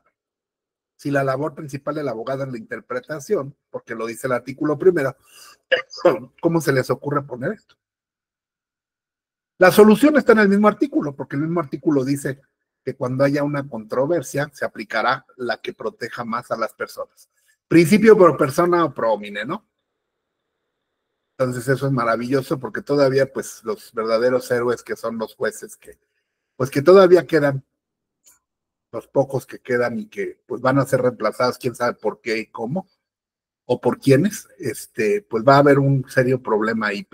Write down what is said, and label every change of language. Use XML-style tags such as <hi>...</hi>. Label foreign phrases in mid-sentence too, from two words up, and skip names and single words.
<es>Si la labor principal del abogado es la interpretación, porque lo dice el artículo primero, ¿cómo se les ocurre poner esto? La solución está en el mismo artículo, porque el mismo artículo dice que cuando haya una controversia se aplicará la que proteja más a las personas. Principio</es> <la>pro persona</la> <es>o</es> <la>pro homine,</la> <es>¿no? Entonces eso es maravilloso porque todavía pues los verdaderos héroes que son los jueces que todavía quedan, los pocos que quedan y que pues van a ser reemplazados, quién sabe por qué y cómo, o por quiénes, pues va a haber un serio problema ahí.</es>